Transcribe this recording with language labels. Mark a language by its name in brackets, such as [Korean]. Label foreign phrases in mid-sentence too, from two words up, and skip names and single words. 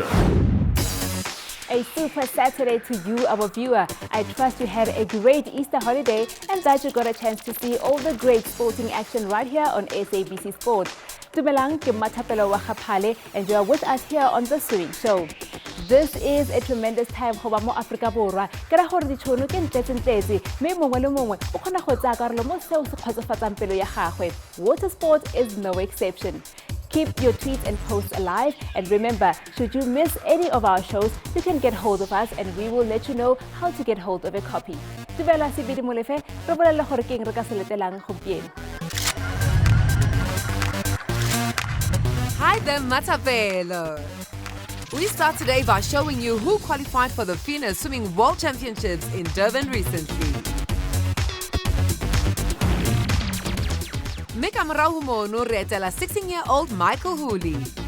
[English] A super Saturday to you, our viewer. I trust you had a great Easter holiday and that you got a chance to see all the great sporting action right here on SABC Sport. [Tswana] Dumelang ke Matapelo wa Khapale [English] and you are with us here on The Swimming Show. This is a tremendous time for [Tswana] mo Africa Borwa. Ka ra gore ditšhono ke ntletsentletse mme mongwe le mongwe o kgona go tsaya karolo mo seo se kgotsofatsang pelo ya gagwe. [English] Water sport is no exception. Keep your tweets and posts alive, and remember, should you miss any of our shows, you can get hold of us and we will let you know how to get hold of a copy. [Tswana] Dumela Sibidi Molefe, re bolella gore ke eng re ka se letelang gompieno. [English] Hi there, Matapelo. We start today by showing you who qualified for the FINA Swimming World Championships in Durban recently. Mikamrahumono retela 16-year-old Michael Houlie.